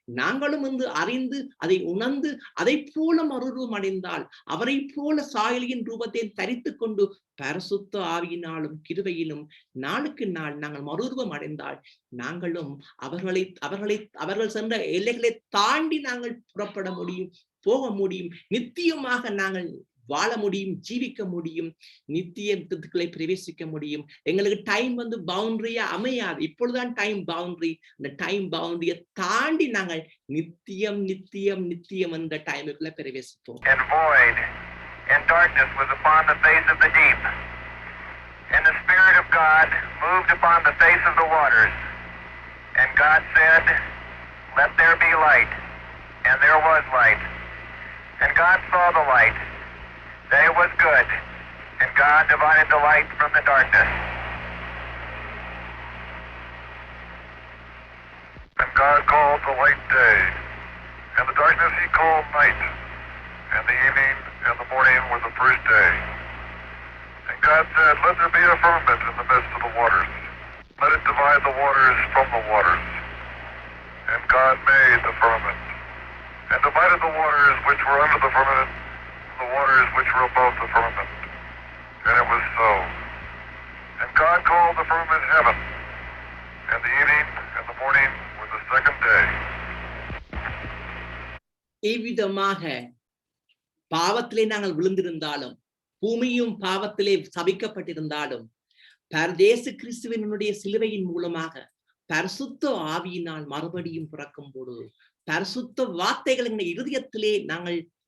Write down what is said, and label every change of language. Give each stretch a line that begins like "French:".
Tamil: நாங்களும் இன்று அறிந்து அதை உணர்ந்து அதை போல மறுரூபம் அடைந்தால், அவரை போல சாயலின் ரூபத்தை தரித்து கொண்டு பரிசுத்த ஆவியினாலும் கிருபையிலும் நாளுக்கு நாள் நாங்கள் மறுரூபம் அடைந்தால், நாங்களும் அவர்கள் சென்ற எல்லைகளை தாண்டி நாங்கள் புறப்பட முடியும், போக முடியும், நித்தியமாக நாங்கள் வாழ முடியும், ஜீவிக்க முடியும், நித்தியத்துக்களை பிரவேசிக்க முடியும். எங்களுக்கு டைம் வந்து பவுண்டரியா அமையாது. இப்பொழுதுதான் டைம் பவுண்டரி. அந்த டைம் பவுண்டரியை தாண்டி நாங்கள் நித்தியம் நித்தியம் நித்தியம் என்ற டைமுக்குள்ள பிரவேசிப்போம்.
English: And void and darkness was upon the face of the deep, and the Spirit of God moved upon the face of the waters. And God said, "Let there be light." And there was light. And God saw the light, that it was good. And God divided the light from the darkness. And God called the light day, and the darkness he called night. And the evening and the morning were the first day. And God said, "Let there be a firmament in the midst of the waters. Let it divide the waters from the waters." And God made the firmament, and divided the waters which were under the firmament from the waters which were above the firmament. And it was so. And God called the firmament heaven. And the evening and the morning were the second day.
Tamil: இவ்விதமாக பாவத்திலே நாங்கள் விழுந்திருந்தாலும், பூமியும் பாவத்திலே சபிக்கப்பட்டிருந்தாலும், இயேசு கிறிஸ்துவினுடைய சிலுவையின் மூலமாக பரிசுத்த ஆவியினால் மறுபடியும் பிறக்கும் பொழுது, பரிசுத்த வார்த்தைகள் எங்கள் இருதயத்திலே நாங்கள்